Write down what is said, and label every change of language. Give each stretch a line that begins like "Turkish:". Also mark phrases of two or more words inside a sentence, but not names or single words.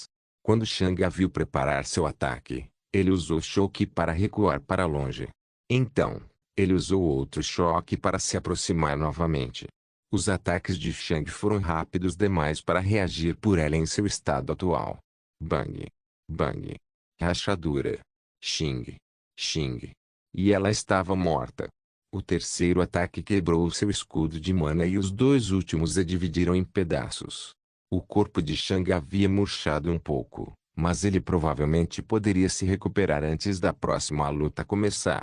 Portuguese: Quando Shang a viu preparar seu ataque, ele usou choque para recuar para longe. Então, ele usou outro choque para se aproximar novamente. Os ataques de Shang foram rápidos demais para reagir por ela em seu estado atual. Bang! Bang! Rachadura. Xing. Xing. E ela estava morta. O terceiro ataque quebrou seu escudo de mana e os 2 últimos a dividiram em pedaços. O corpo de Shang havia murchado um pouco, mas ele provavelmente poderia se recuperar antes da próxima luta começar.